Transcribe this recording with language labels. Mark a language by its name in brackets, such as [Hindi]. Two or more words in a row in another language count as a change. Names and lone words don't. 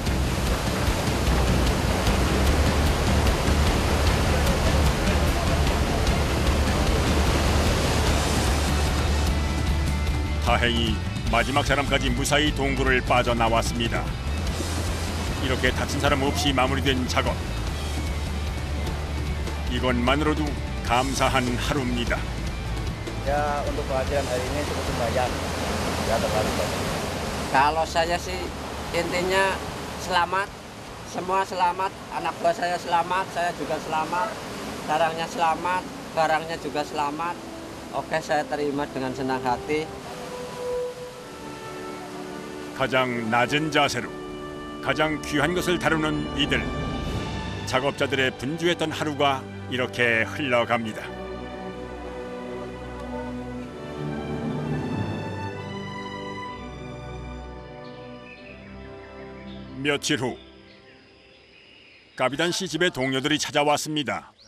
[Korean] 다행히 마지막 사람까지 무사히 동굴을 빠져나왔습니다. 이렇게 다친 사람 없이 마무리된 작업. 이것만으로도 감사한 하루입니다. [Indonesian] Ya untuk kehadiran hari ini cukup lumayan. Ya terlalu banyak. Kalau saya sih intinya selamat, semua selamat, anak buah saya selamat, saya juga selamat, sarangnya selamat, barangnya juga selamat. Oke, saya terima dengan senang hati. [Korean] 가장 낮은 자세로 가장 귀한 것을 다루는 이들. 작업자들의 분주했던 하루가 이렇게 흘러갑니다. 며칠 후 까비단 씨 집에 동료들이 찾아왔습니다.